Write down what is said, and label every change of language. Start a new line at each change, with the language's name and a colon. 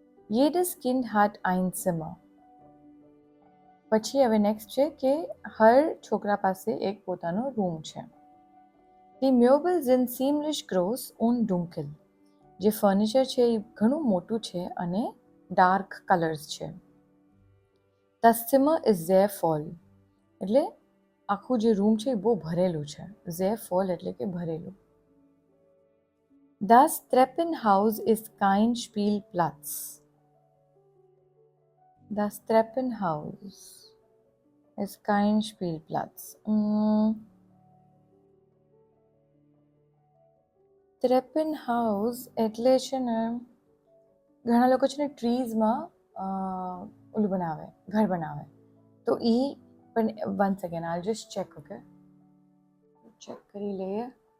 German: Jedes Kind hat ein Zimmer.
Gujarati: પછી હવે next છે કે હર છોકરા પાસે એક પોતાનો રૂમ છે.
German: Die Möbel sind ziemlich groß und dunkel.
Gujarati: જે ફર્નિચર છે એ ઘણું મોટું છે અને ડાર્ક કલર્સ છે.
German: Das Zimmer ist sehr voll.
Gujarati: એટલે આખું જે રૂમ છે એ બહુ ભરેલું છે.
German: sehr voll
Gujarati: એટલે કે ભરેલું.
German: Das Treppenhaus ist kein Spielplatz. Das Treppenhaus ist kein Spielplatz.
Gujarati: Treppenhaus એટલે છે ને ઘણા લોકો છે ને ટ્રીઝમાં ઓલું બનાવે, ઘર બનાવે. તો એ પણ
English: One second I'll just check.
Gujarati: ઓકે, ચેક કરી લઈએ.